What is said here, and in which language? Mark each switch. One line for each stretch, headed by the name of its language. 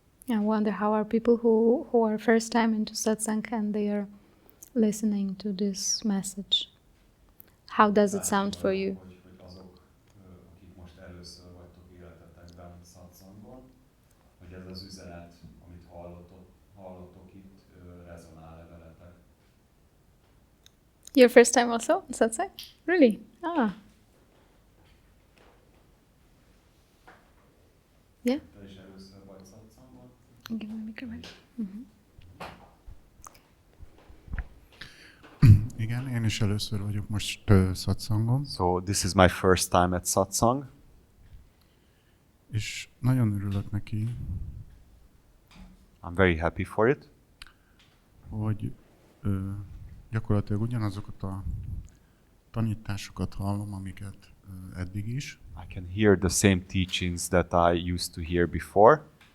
English: I wonder how are people who are first time into satsang and they are listening to this message. How does it sound for you?
Hungarian: Hogy azok, akik most először vagytok életetekben satsangon, hogy ez az üzenet, amit hallottok itt, rezonál-e veletek?
English: Your first time also in satsang? Really? Yeah?
Hungarian: Te is először vagy satsangon?
English: Give me a microphone.
Hungarian: Igen, én is először vagyok most satsangon,
English: So this is my first time at satsang.
Hungarian: és nagyon örülök neki,
English: I'm very happy for it.
Hungarian: hogy gyakorlatilag ugyanazokat a tanításokat hallom, amiket eddig is,
English: I can hear the same teachings that I used to hear before,